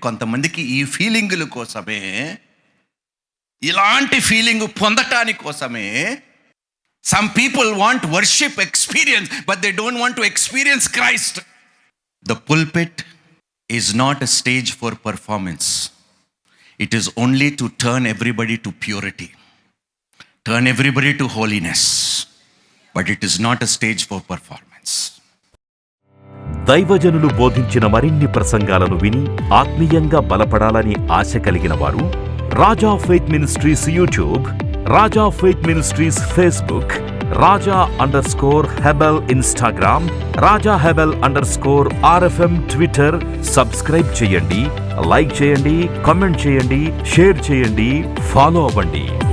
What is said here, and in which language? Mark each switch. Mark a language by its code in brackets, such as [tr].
[te] కొంతమందికి ఈ ఫీలింగుల కోసమే, ఇలాంటి ఫీలింగ్ పొందటానికి కోసమే [en] Some people want worship experience but they don't want to experience Christ. The pulpit is not a stage for performance. It is only to turn everybody to purity, turn everybody to holiness, but it is not a stage for performance. [te] దైవజనులు బోధించిన మరిన్ని ప్రసంగాలను విని ఆత్మీయంగా బలపడాలని ఆశ కలిగిన వారు రాజా faith ministries YouTube, రాజా faith ministries Facebook, రాజా_హెబెల్ Instagram, రాజా_హెబెల్_RFM Twitter subscribe చేయండి, like చేయండి, comment చేయండి, షేర్ చేయండి, ఫాలో అవ్వండి.